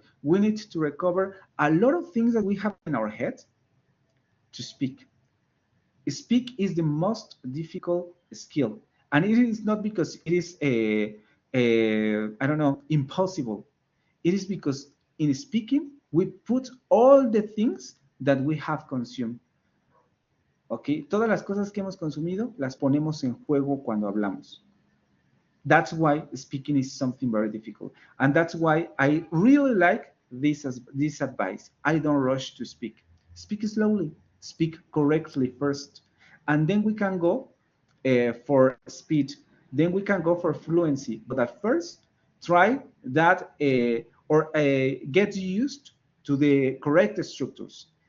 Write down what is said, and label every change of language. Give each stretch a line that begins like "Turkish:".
English: We need to recover a lot of things that we have in our head to speak. Speak is the most difficult skill, and it is not because it is I don't know, impossible. It is because in speaking we put all the things that we have consumed.
Spanish: Okay, todas las cosas que hemos consumido las ponemos en juego cuando hablamos.
English: That's why speaking is something very difficult, and that's why I really like this advice. I don't rush to speak. Speak slowly. Speak correctly first, and then we can go for speed. Then we can go for fluency. But at first, try that or get used to the correct structures.